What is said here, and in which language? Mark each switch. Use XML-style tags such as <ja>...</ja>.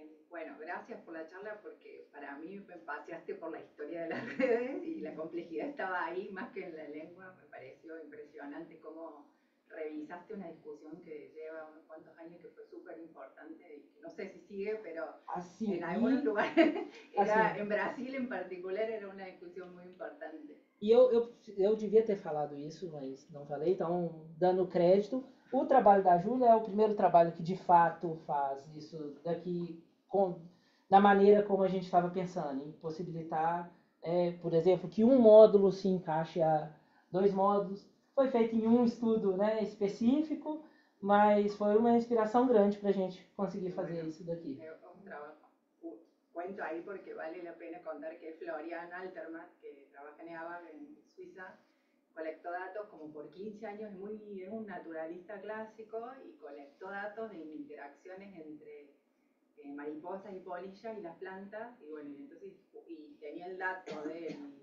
<es>Bueno, gracias por la charla porque para mí me paseaste por la historia de las redes y la complejidad estaba ahí más que en la lengua. Me pareció impresionante cómo revisaste una discusión que lleva unos cuantos años que fue súper importante y que no sé si sigue, pero</es> <pt>Assim,</pt> <es>en algunos lugares,</es> <pt>assim,</pt> <es>en Brasil en particular, era una discusión muy importante.</es> <pt>E eu devia ter falado isso, mas não falei, então, dando crédito, o trabalho da Júlia é o primeiro trabalho que de fato faz isso daqui, da maneira como a gente estava pensando, em possibilitar, por exemplo, que um módulo se encaixe a 2 módulos. Foi feito em um estudo, né, específico, mas foi uma inspiração grande para a gente conseguir fazer isso daqui.</pt> <es>Es un trabajo. Cuento ahí porque vale la pena contar que Florian Alterman, que trabaja en EABAC en Suiza, colectó datos como por 15 años, es un naturalista clásico y colectó datos de interacciones entre mariposas y polillas y las plantas, y bueno, y entonces y tenía el dato de</es>